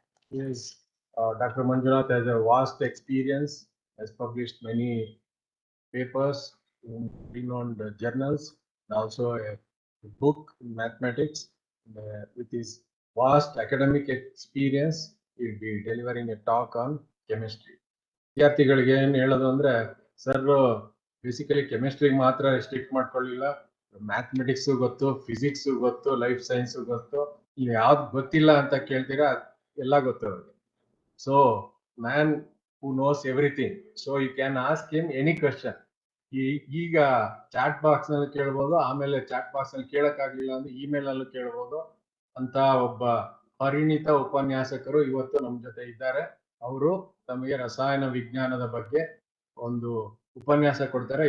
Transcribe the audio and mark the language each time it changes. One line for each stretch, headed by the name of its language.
English: He is Dr. Manjunath has a vast experience, has published many papers in renowned journals, and also a book in mathematics. With his vast academic experience, he will be delivering a talk on chemistry.
Kannada: ವಿದ್ಯಾರ್ಥಿಗಳಿಗೆ ಏನು ಹೇಳೋದು ಅಂದ್ರೆ, sir basically ಕೆಮಿಸ್ಟ್ರಿಗೆ ಮಾತ್ರ restrict ಮಾಡ್ಕೊಳ್ಳಿಲ್ಲ, mathematics ಗೊತ್ತು, physics ಗೊತ್ತು, life science ಗೊತ್ತು, ನೀವು ಯಾವ್ದು ಗೊತ್ತಿಲ್ಲ ಅಂತ ಕೇಳ್ತೀರಾ, ಎಲ್ಲ ಗೊತ್ತು ಅವ್ರಿಗೆ.
English: So man who knows everything, so you can ask him any question.
Kannada: ಈಗ ಚಾಟ್ ಬಾಕ್ಸ್ ನಲ್ಲಿ ಕೇಳಬಹುದು, ಆಮೇಲೆ ಚಾಟ್ ಬಾಕ್ಸ್ ನಲ್ಲಿ ಕೇಳಕ್ಕಾಗ್ಲಿಲ್ಲ ಅಂದ್ರೆ ಇಮೇಲ್ ಅಲ್ಲೂ ಕೇಳಬಹುದು. ಅಂತ ಒಬ್ಬ ಪರಿಣಿತ ಉಪನ್ಯಾಸಕರು ಇವತ್ತು ನಮ್ಮ ಜೊತೆ ಇದ್ದಾರೆ. ಅವರು ತಮಗೆ ರಸಾಯನ ವಿಜ್ಞಾನದ ಬಗ್ಗೆ ಒಂದು ಉಪನ್ಯಾಸ ಕೊಡ್ತಾರೆ.